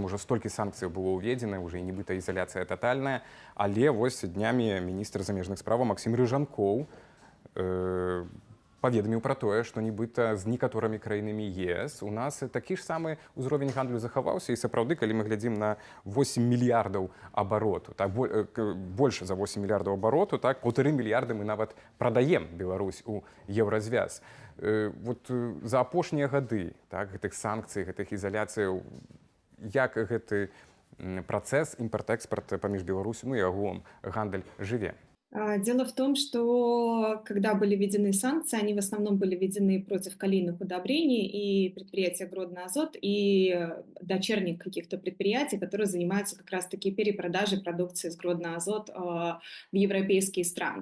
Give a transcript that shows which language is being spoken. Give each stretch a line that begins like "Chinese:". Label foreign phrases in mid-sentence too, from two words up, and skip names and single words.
Belarusian: Ужо столькі санкцыяў было ўведзена, уже і нібыта ізаляцыя татальная, але вось днямі міністр замежных справаў Максім Рыжанкоў паведаміў пра тое, што нібыта з некаторымі краінамі ЕС у нас такі ж самы ўзровень гандлю захаваўся, і сапраўды, калі мы глядзім на 8 мільярдаў абароту, так, больш за 8 мільярдаў абароту, так, 1,5 мільярда мы нават прадаем Беларусь у еўразвяз. Вот за апошнія гады, так, гэтых санкцый, гэтых ізаляцыяў, як гэты працэс імпарт-экспарт паміж Беларусю, ну і агулам гандаль жыве?
Russian: Дело в том, что когда были введены санкции, они в основном были введены против калийных удобрений и предприятия Гродно-Азот, и дочерних каких-то предприятий, которые занимаются как раз-таки перепродажей продукции с Гродно-Азот в европейские страны.